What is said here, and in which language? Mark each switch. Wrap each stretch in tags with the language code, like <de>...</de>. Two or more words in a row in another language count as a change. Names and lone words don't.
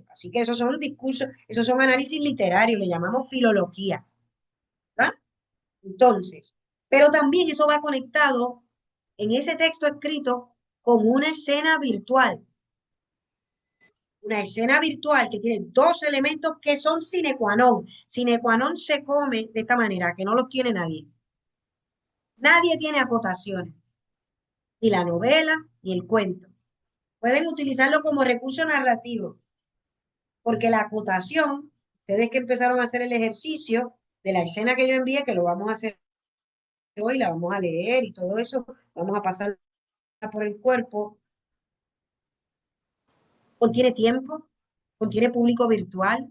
<es>Así que esos son discursos, esos son análisis literarios, le llamamos filología, ¿verdad? Entonces, pero también eso va conectado en ese texto escrito con una escena virtual que tiene dos elementos que son</es> <la>sine qua non. Sine qua non</la> <es>se come de esta manera, que no los tiene nadie. Nadie tiene acotaciones, ni la novela ni el cuento. Pueden utilizarlo como recurso narrativo, porque la acotación, ustedes que empezaron a hacer el ejercicio de la escena que yo envié, que lo vamos a hacer hoy, la vamos a leer y todo eso, vamos a pasar por el cuerpo, contiene tiempo, contiene público virtual.</es>